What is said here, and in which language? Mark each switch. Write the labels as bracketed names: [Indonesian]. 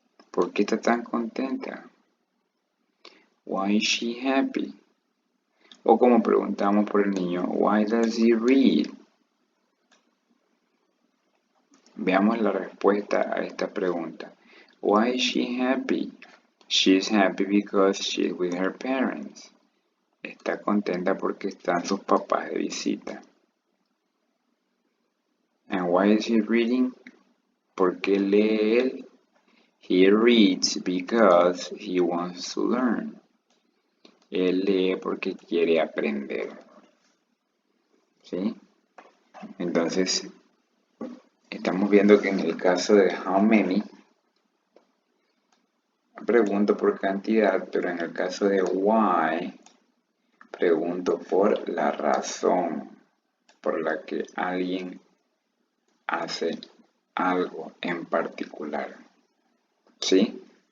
[Spanish] ¿Por qué está tan contenta? [English] Why is she happy? [Spanish] O como preguntamos por el niño, [English] why does he read? [Spanish] Veamos la respuesta a esta pregunta. [English] Why is she happy? She's happy because she's with her parents. [Spanish] Está contenta porque están sus papás de visita. [English] And why is he reading? [Spanish] ¿Por qué lee él? [English] He reads because he wants to learn. [Spanish] Él lee porque quiere aprender. ¿Sí? Entonces, estamos viendo que en el caso de how many, pregunto por cantidad, pero en el caso de why, pregunto por la razón por la que alguien hace algo en particular. ¿Sí?